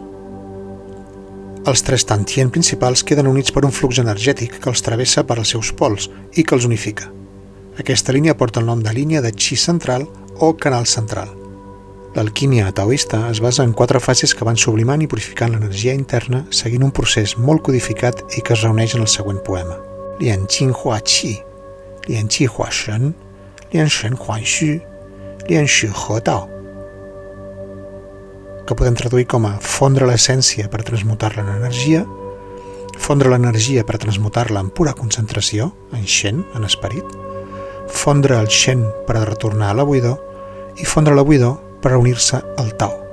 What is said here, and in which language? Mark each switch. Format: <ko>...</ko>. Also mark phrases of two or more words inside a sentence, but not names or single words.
<ca>Els 3 Tantien principals queden units per un flux energètic que els travessa per als seus pols i que els unifica. Aquesta línia porta el nom de línia de Qi central o canal central. L'alquímia taoista es basa en 4 fases que van sublimant i purificant l'energia interna seguint un procés molt codificat i que es reuneix en el següent poema.</ca> <zh>炼精化气，炼气化神，炼神还虚，炼虚合道,</zh> <ca>que podem traduir com a fondre l'essència per transmutar-la en energia, fondre l'energia per transmutar-la en pura concentració, en Shen, en esperit, fondre el Shen per a retornar a la buidor i fondre la buidor per a unir-se al Tao.</ca>